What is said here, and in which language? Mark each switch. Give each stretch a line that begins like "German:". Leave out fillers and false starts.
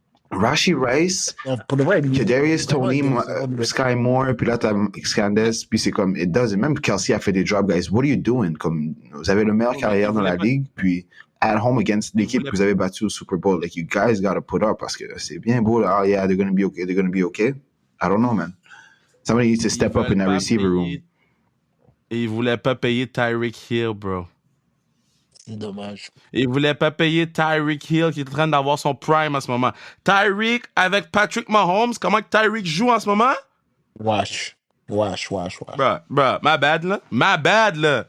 French: Rashi Rice, Pour de vrai, Kadarius Toney, Sky Moore, puis là t'as Scandes, puis c'est comme,
English: it doesn't.
French: Même Kelsey a fait des drops, guys.
English: What are you doing?
French: Comme, vous avez le meilleur carrière dans la ligue, puis
English: at home against
French: l'équipe que vous avez battu au Super Bowl.
English: Like, you guys gotta put up,
French: parce que c'est bien beau, là.
English: Oh yeah, they're gonna be okay. I don't know, man. Somebody needs to step up in that receiver room.
French: Et ils voulaient pas payer Tyreek Hill, bro. C'est dommage. Ils voulaient pas payer Tyreek Hill qui est en train d'avoir son prime en ce moment. Tyreek avec Patrick Mahomes, comment que Tyreek joue en ce moment? Wesh.
English: Bruh, my bad, là.